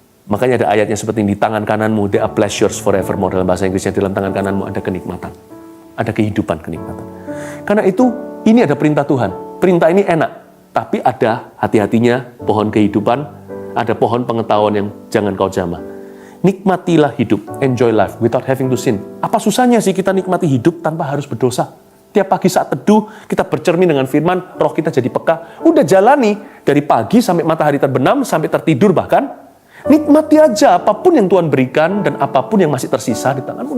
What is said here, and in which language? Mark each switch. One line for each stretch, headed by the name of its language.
Indonesian: Makanya ada ayatnya seperti ini, di tangan kananmu,
English: there are pleasures forevermore.
Indonesian: Dalam bahasa Inggrisnya, dalam tangan kananmu ada kenikmatan. Ada kehidupan, kenikmatan. Karena itu, ini ada perintah Tuhan. Perintah ini enak, tapi ada hati-hatinya pohon kehidupan, ada pohon pengetahuan yang jangan kau jamah. Nikmatilah hidup,
English: enjoy life without having to sin.
Indonesian: Apa susahnya sih kita nikmati hidup tanpa harus berdosa? Tiap pagi saat teduh, kita bercermin dengan firman, roh kita jadi peka. Udah jalani dari pagi sampai matahari terbenam, sampai tertidur bahkan. Nikmati aja apapun yang Tuhan berikan dan apapun yang masih tersisa di tanganmu.